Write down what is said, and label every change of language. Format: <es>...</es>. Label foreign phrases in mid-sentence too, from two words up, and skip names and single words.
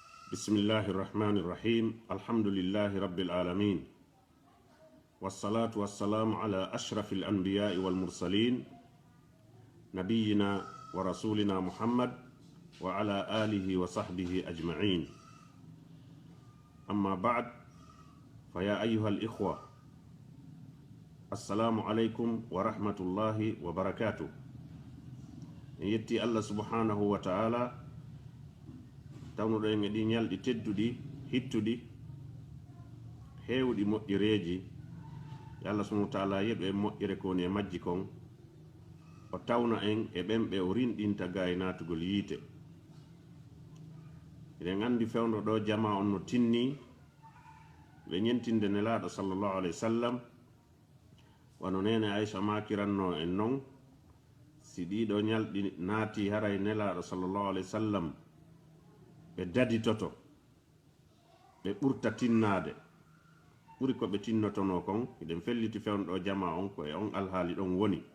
<ar>بسم الله الرحمن الرحيم الحمد لله رب العالمين والصلاة والسلام على أشرف الأنبياء والمرسلين نبينا ورسولنا محمد وعلى آله وصحبه أجمعين أما بعد فيا أيها الإخوة السلام عليكم ورحمة الله وبركاته يتي الله سبحانه وتعالى</ar> <ff>tawno ɗo en ɗi ñalɗi tedduɗi hittuɗi heewɗi moƴƴireji</ff> <ar>الله سبحانه وتعالى</ar> <ff>yeɓe en moƴƴire ko woni e majji kon o tawna en e ɓen ɓe o rinɗinta ga e natugol yiite eɗen andi fewndo ɗo jama on no tinni ɓe ñentinde nelaɗo</ff> <ar>صلى الله عليه وسلم</ar> <ff>wano nene Aisha makiranno en non si ɗiɗo ñalɗi naati haray nelaɗo</ff> <ar>صلى الله عليه وسلم</ar> <ff>ɓe daditoto ɓe ɓurta tinnade ɓuri ko ɓe tinnotono kon eɗen felliti fewno ɗo jama on ko e on alhaali ɗon woni</ff>